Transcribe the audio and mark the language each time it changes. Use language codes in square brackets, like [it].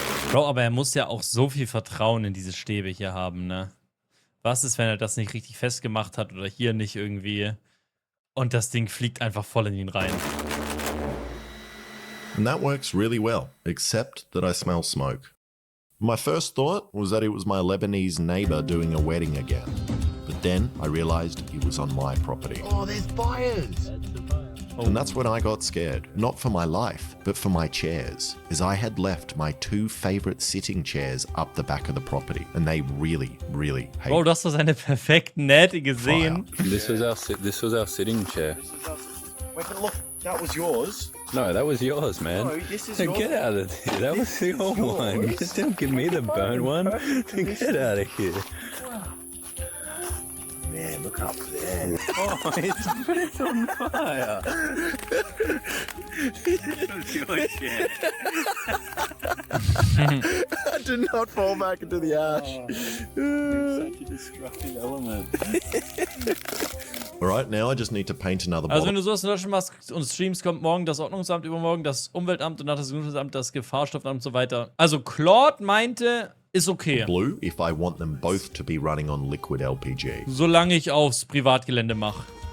[de] Bro, aber er muss ja auch so viel Vertrauen in diese Stäbe hier haben, ne? Was ist, wenn er das nicht richtig festgemacht hat oder hier nicht irgendwie und das Ding fliegt einfach voll in ihn rein? [en] And that works really well, except that I smell smoke. My first thought was that it was my Lebanese neighbor doing a wedding again. But then I realized it was on my property. Oh, there's fires! And that's when I got scared. Not for my life, but for my chairs, as I had left my 2 favorite sitting chairs up the back of the property, and they really, really hate [de] Bro, du hast doch seine perfekten Nähte gesehen. [en] This was our sitting chair. Wait, but look, that was yours. No, that was yours, man. No, this is Hey, yours. get out of here. That was the old one. Just don't give me the burnt one. Get out of here. Man, look up there. Oh, it's on fire. That was your chair. I did not fall back into the ash. Such a destructive element. Alright, now I just need to paint another [de] Also wenn [en] bottle. [de] du sowas in Deutschland machst und streamst, kommt morgen das Ordnungsamt, übermorgen das Umweltamt und nach das Gesundheitsamt das Gefahrstoffamt und so weiter. Also Claude meinte, ist okay. [en] Blue if I want them both to be running on liquid LPG. [de] Solange ich aufs Privatgelände mache.